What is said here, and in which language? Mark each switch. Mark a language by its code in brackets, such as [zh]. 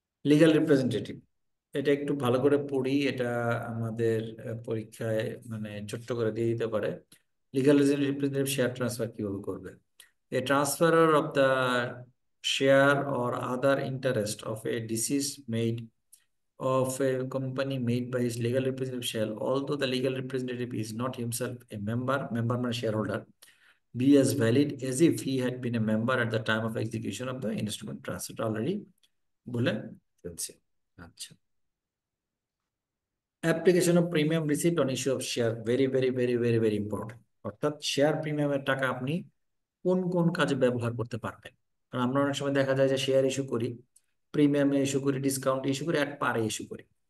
[bn] Legal representative, এটা একটু ভালো করে পড়ি, এটা আমাদের পরীক্ষায় মানে ছোট্ট করে দিয়ে দিতে পারে। লিগ্যাল রিপ্রেজেন্টেটিভ শেয়ার ট্রান্সফার কিভাবে করবে? [en] A transferor of the share or other interest of a deceased made of a company made by his legal representative shall, although the legal representative is not himself a member মানে shareholder, be as valid as if he had been a member at the time of execution of the instrument transfer. Already [bn] বলে ফেলছি। আচ্ছা, [en] Application of premium receipt on issue of share, very very very very very important. [bn] অর্থাৎ share প্রিমিয়ামের টাকা আপনি কোন কোন কাজে ব্যবহার করতে পারবেন। কারণ আমরা অনেক সময় দেখা যায় যে শেয়ার ইস্যু করি, প্রিমিয়ামে ইস্যু করি, ডিসকাউন্ট ইস্যু করি, অ্যাট পারে ইস্যু করি।